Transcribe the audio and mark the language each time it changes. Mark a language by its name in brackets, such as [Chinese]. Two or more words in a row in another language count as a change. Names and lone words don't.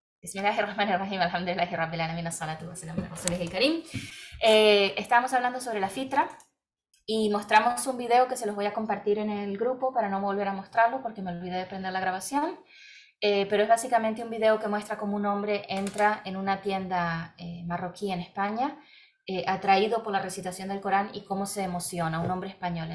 [Arabic] بسم الله الرحمن الرحيم، الحمد لله رب العالمين، الصلاة والسلام على رسوله الكريم. [Spanish] Estábamos hablando sobre la fitra y mostramos un video que se los voy a compartir en el grupo para no volver a mostrarlo porque me olvidé de prender la grabación. Pero es básicamente un video que muestra cómo un hombre entra en una tienda marroquí en España, atraído por la recitación del Corán y cómo se emociona, un hombre español.